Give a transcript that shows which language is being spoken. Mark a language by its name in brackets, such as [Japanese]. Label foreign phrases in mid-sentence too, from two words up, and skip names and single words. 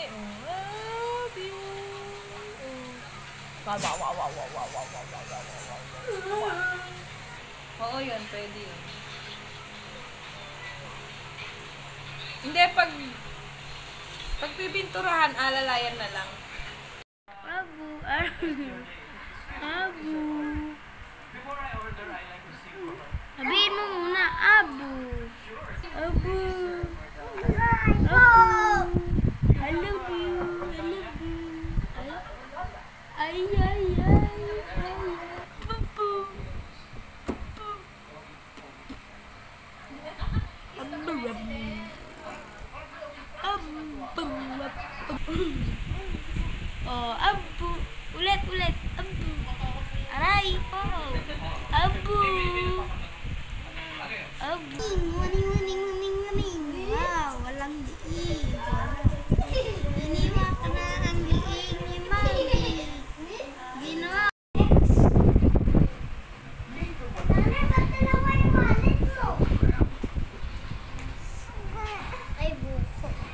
[English] Love you. [Filipino] Oo, yun. Pwede yun. Hindi, pag pipinturahan, alalayan na lang. Abu, abu. Abu. Sabihin mo muna, abu. Abu. Abu. [English] I love you. I love you. [Filipino] Ay, ay, ay. Abu. Oh, abu. Ulit, ulit. Abu. Aray. Oh. Abu. Abu. Muning. Wow, walang diig. Iniwa ka na ang diig ni Mami. Ginawa. Ay, buko.